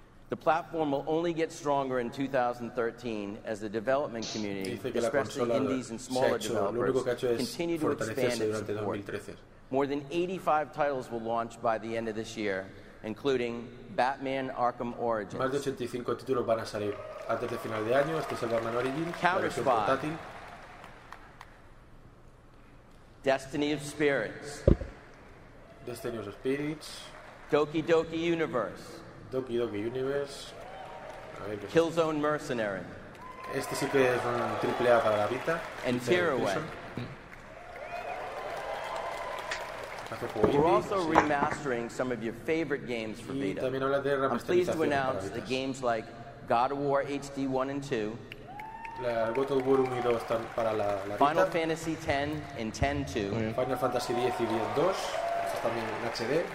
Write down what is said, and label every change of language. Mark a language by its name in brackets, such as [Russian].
[English] The platform will only get stronger in 2013 as the development community, especially indies and smaller developers, continue to expand its support. More than 85 titles will launch by the end of this year, including Batman Arkham Origins. [Spanish] Más de 85 títulos van a salir antes de final de año. Este es el Batman Origins, la versión portátil. [English] Destiny of Spirits. Destiny of Spirits. Doki Doki Universe. Doki Doki Universe. [Spanish] A ver, [English] Killzone Mercenary. [Spanish] Este sí que es un triple A para la Vita. [English] And Tearaway. We're also remastering some of your favorite games for Vita. [Spanish] También habla de [English] I'm pleased to announce that games like God of War HD 1 and 2, [Spanish] God of War 1 y 2 están para la Vita. [English] Final Fantasy X and X-2, [Spanish] Final Fantasy X y X-2, también en HD,